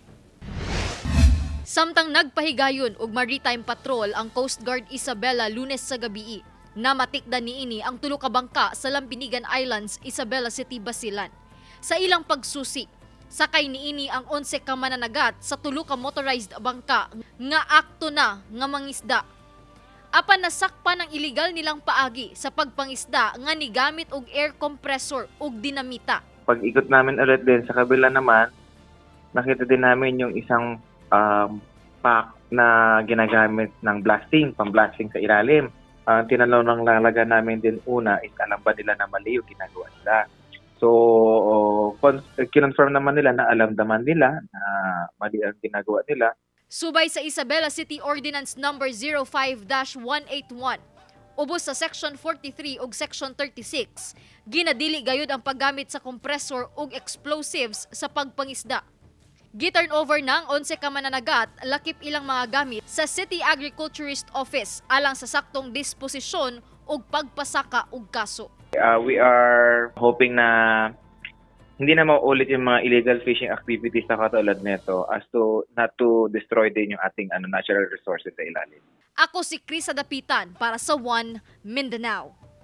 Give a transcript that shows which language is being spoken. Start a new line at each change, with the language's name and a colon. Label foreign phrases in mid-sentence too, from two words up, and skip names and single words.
Cebuano: Samtang nagpahigayon og
English: maritime patrol
Cebuano: ang Coast Guard Isabela Lunes sa gabi, namatikdan niini ang tulo ka bangka sa Lampinigan Islands, Isabela City, Basilan. Sa ilang pagsusi, sakay niini ang 11 ka mananagat sa tulo ka motorized bangka nga akto na nga mangisda. Apan nasakpan ang illegal nilang paagi sa pagpangisda nga nigamit og
English: air compressor
Cebuano: ug dinamita.
Filipino: Pag-ikot namin ulit din sa kabila naman, nakita din namin yung isang pack na ginagamit ng pang-blasting sa ilalim. Tinanong ng lalaga namin din una is alam ba nila na mali yung ginagawa nila. So, kinonfirm naman nila na alam naman nila na mali ang ginagawa nila.
Cebuano: Subay sa Isabela City Ordinance No. 05-181, ubos sa Section 43 ug Section 36, ginadili gayud ang paggamit sa compressor ug explosives sa pagpangisda. Giturn over ng 11 ka mananagat lakip ilang mga gamit sa City Agriculturist Office alang sa saktong disposisyon ug pagpasaka ug kaso.
English: We are hoping
Filipino: na hindi na maulit yung mga
English: illegal fishing activities
Filipino: na katulad nito
English: as to not to destroy
Filipino: din yung ating
English: natural resources
Filipino: sa ilalim.
Cebuano: Ako si Krisa Dapitan para sa One Mindanao.